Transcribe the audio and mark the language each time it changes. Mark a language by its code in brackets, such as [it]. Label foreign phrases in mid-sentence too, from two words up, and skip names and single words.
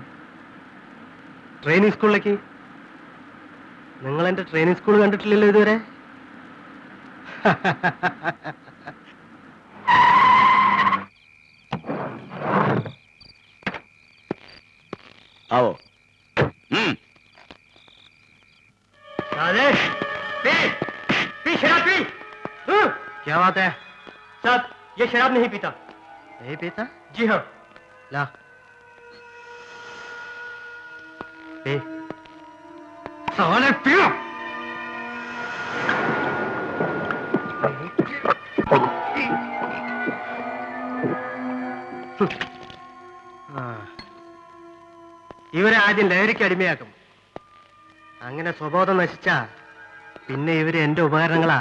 [en] training school. [ml] നിങ്ങൾ എന്റെ [en] training school [ml] കണ്ടിട്ടില്ലല്ലോ ഇതുവരെ. [hi] ആവോ. क्या बात है? साहब, ये शराब नहीं पीता. नहीं पीता? जी हाँ. ला. पी. साले पियो. [ml] ഇവരെ ആദ്യം ലഹരിക്ക് അടിമയാക്കും. അങ്ങനെ സ്വബോധം നശിച്ചാ പിന്നെ ഇവര് എന്റെ ഉപകരണങ്ങളാ.